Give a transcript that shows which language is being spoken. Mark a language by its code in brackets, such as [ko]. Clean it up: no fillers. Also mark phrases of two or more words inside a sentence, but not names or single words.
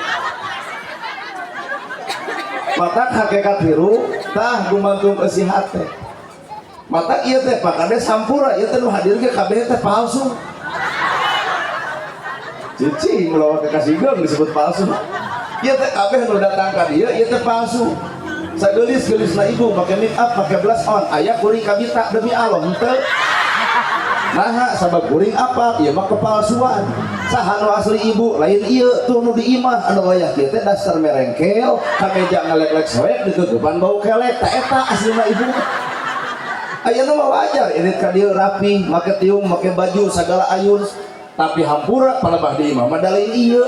[su] Mata hakikat hirup tah gumantung isi hate. Mata ieu teh pakade sampura ieu teh nu hadir ge kabeh teh palsu. Cicing melawan kekasih geung disebut palsu. Ieu teh kabeh nu datang ka dieu ieu teh palsu. Sageulis-geulisna ibu make [en] make up [su] make [en] blush on [su] aya kuring kabita demi Allah henteu. Nah sabab kuring apa ieu mah kepalsuan. Saha nu asli ibu lain ieu tuh nu diimah anu wayah kieu teh dasar merengkel kameja ngalek-lek soek dikeugepan bau kelek tah eta aslina ibu. Ayeuna mah wajar irit ka dieu rapi make tiung make baju sagala ayun tapi hampura palebah di imah mah da lain ieu.